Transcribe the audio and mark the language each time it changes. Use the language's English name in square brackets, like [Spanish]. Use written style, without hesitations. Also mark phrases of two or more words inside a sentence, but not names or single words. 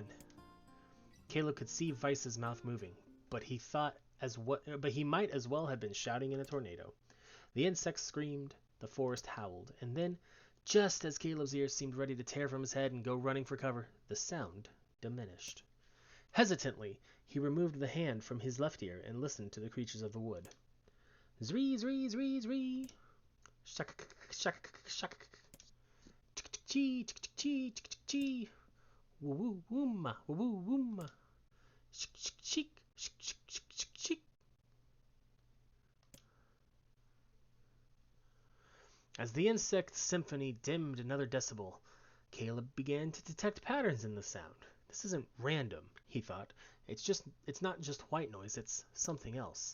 [English] Caleb could see Weiss's mouth moving, but he might as well have been shouting in a tornado. The insects screamed, the forest howled, and then, just as Caleb's ears seemed ready to tear from his head and go running for cover, the sound diminished. Hesitantly, he removed the hand from his left ear and listened to the creatures of the wood. Zree, zree, zree, zree. Shak, shak, shak. Chee, chee, chee, chee. Woo woo wooma, woo woo wooma. Shik, shik, shik, shik, shik, shik, shik, shik. As the insect symphony dimmed another decibel, Caleb began to detect patterns in the sound. This isn't random, he thought. It's not just white noise, it's something else.